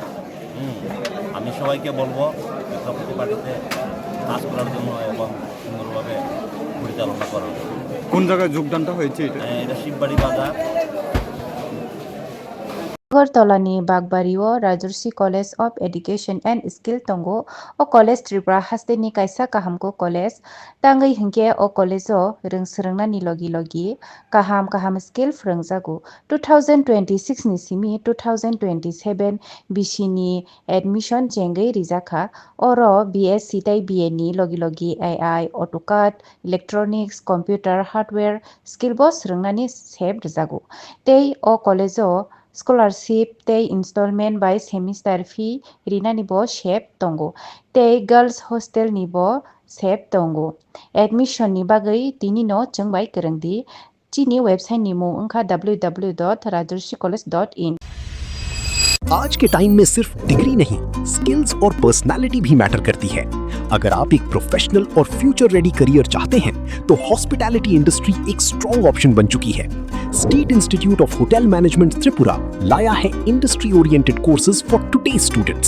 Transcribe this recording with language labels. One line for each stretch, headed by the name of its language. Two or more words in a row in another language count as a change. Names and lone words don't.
Bangla: আমি সবাইকে বলবো তীব্রমথা পার্টিতে কাজ করার জন্য এবং সুন্দরভাবে পরিচালনা করার জন্য। কোন জায়গায় যোগদানটা হয়েছে এটা? এটা শিববাড়ি বাজার।
Kok Borok: আগরতলানি বাগবাড়িও রাজর্ষি কলেজ অফ এডুকেशन एंड स्किल तंगो ओ कॉलेज त्रिपुरा हास्तेनि कायसा काहामको कॉलेज तांगै हिंके ओ कॉलेजो रोंसरोंनानि लगी लगी काहाम स्किल फोरोंजागु 2026 नि सिमि 2027 बिसिनि एडमिशन जेंगै रिजाखा ओरो बीएससी ताई बीए नि लगी एआई ऑटोकाड इलेक्ट्रॉनिक्स
English: computer hardware
Kok Borok: स्किल बॉस रोंनानि सेब रिजागु तै ओ कॉलेजो स्कॉलरशिप ते
English: installment by semester fee
Kok Borok: रिना निबो शेप तंगो ते
English: girls hostel
Kok Borok: निबो शेप तंगो एडमिशन नि बागै तिनि नो चंगबाय करंगदि चिनि वेबसाइट नि मुं अंखा www.rajarsicollege.in।
Hindi: आज के टाइम में सिर्फ डिग्री नहीं, स्किल्स और पर्सनालिटी भी मैटर करती है। अगर आप एक प्रोफेशनल और
English: future ready career
Hindi: चाहते हैं तो
English: hospitality industry
Hindi: एक
English: strong option
Hindi: बन चुकी है। स्टेट इंस्टीट्यूट ऑफ होटल मैनेजमेंट त्रिपुरा लाया है
English: industry oriented courses for today's students.